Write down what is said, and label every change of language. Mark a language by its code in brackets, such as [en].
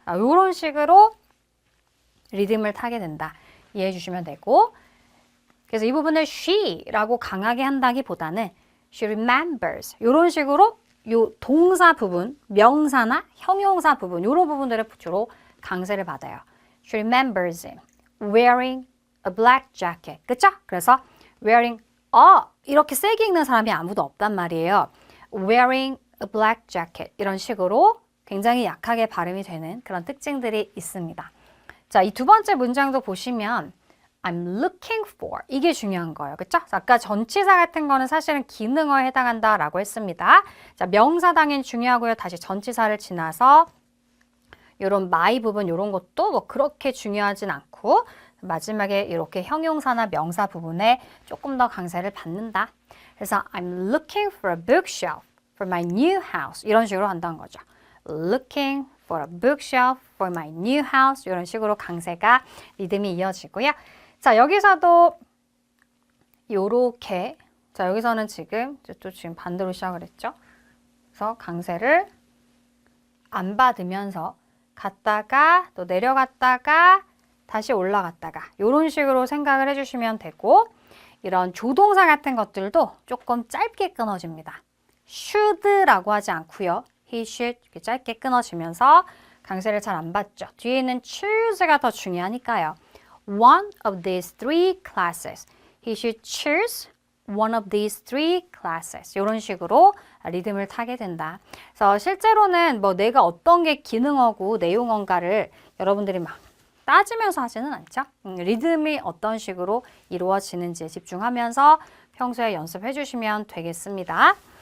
[ko] 아, 요런 식으로 리듬을 타게 된다. 이해해 주시면 되고 그래서 이 부분을 she라고 강하게 한다기보다는 [en] she remembers [ko] 요런 식으로 요 동사 부분, 명사나 형용사 부분 요런 부분들을 주로 강세를 받아요. [en] She remembers him wearing a black jacket. [ko] 그쵸? 그래서 wearing 이렇게 세게 읽는 사람이 아무도 없단 말이에요. [en] wearing a black jacket [ko] 이런 식으로 굉장히 약하게 발음이 되는 그런 특징들이 있습니다. 자, 이 두 번째 문장도 보시면 [en] I'm looking for [ko] 이게 중요한 거예요. 그쵸? 아까 전치사 같은 거는 사실은 기능어에 해당한다라고 했습니다. 자, 명사 당연히 중요하고요. 다시 전치사를 지나서 요런 my 부분 요런 것도 뭐 그렇게 중요하진 않고 마지막에 이렇게 형용사나 명사 부분에 조금 더 강세를 받는다. [en] 그래서 I'm looking for a bookshelf for my new house [ko] 이런 식으로 한다는 거죠. [en] Looking for a bookshelf for my new house [ko] 이런 식으로 강세가 리듬이 이어지고요. 자, 여기서도 요렇게 자, 여기서는 지금 또 지금 반대로 시작을 했죠. 그래서 강세를 안 받으면서 갔다가 또 내려갔다가 다시 올라갔다가 이런 식으로 생각을 해주시면 되고 이런 조동사 같은 것들도 조금 짧게 끊어집니다. should라고 하지 않고요. [en] he should [ko] 이렇게 짧게 끊어지면서 강세를 잘 안 받죠. 뒤에 있는 choose가 더 중요하니까요. [en] One of these three classes. He should choose one of these three classes. [ko] 이런 식으로 리듬을 타게 된다. 그래서 실제로는 뭐 내가 어떤 게 기능어고 내용어인가를 여러분들이 막 따지면서 하지는 않죠. 리듬이 어떤 식으로 이루어지는지에 집중하면서 평소에 연습해 주시면 되겠습니다.